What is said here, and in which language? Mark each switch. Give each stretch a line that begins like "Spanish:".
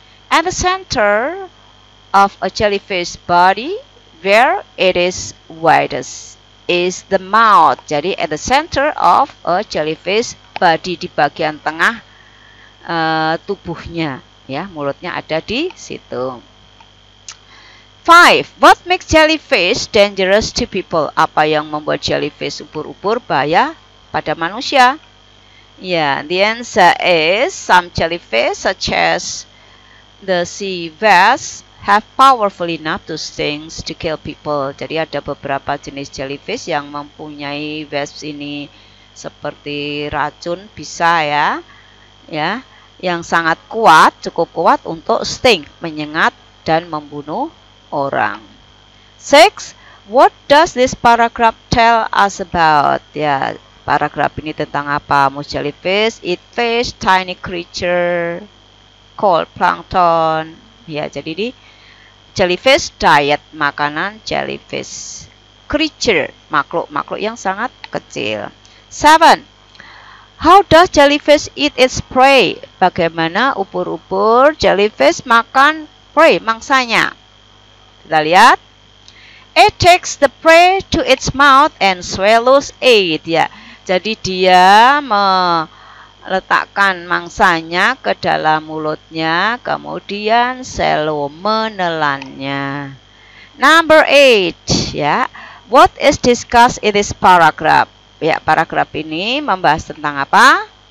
English: At the center of a jellyfish body, where it is widest, is the mouth.
Indonesian: Jadi
English: at the center of a jellyfish body,
Indonesian: di bagian tengah tubuhnya, ya, mulutnya ada di situ. 5.
English: What makes jellyfish dangerous to people?
Indonesian: Apa yang membuat jellyfish ubur-ubur bahaya pada manusia?
English: Ya, the answer is some jellyfish such as the sea wasp have powerful enough to stings to kill people.
Indonesian: Jadi ada beberapa jenis jellyfish yang mempunyai wasps ini seperti racun bisa ya, yang sangat kuat, cukup kuat untuk sting, menyengat dan membunuh orang. 6.
English: What does this paragraph tell us about?
Indonesian: Ya, paragraf ini tentang apa?
English: Most jellyfish eat fish, tiny creature called plankton.
Indonesian: Ya, jadi di jellyfish diet, makanan jellyfish. Creature, makhluk yang sangat kecil. 7.
English: How does jellyfish eat its prey?
Indonesian: Bagaimana ubur-ubur jellyfish makan prey, mangsanya? Kita lihat.
English: It takes the prey to its mouth and swallows it.
Indonesian: Ya, jadi dia letakkan mangsanya ke dalam mulutnya, kemudian swallow, menelannya.
English: Number 8, ya. What is discussed in this paragraph?
Indonesian: Ya, paragraf ini membahas tentang apa?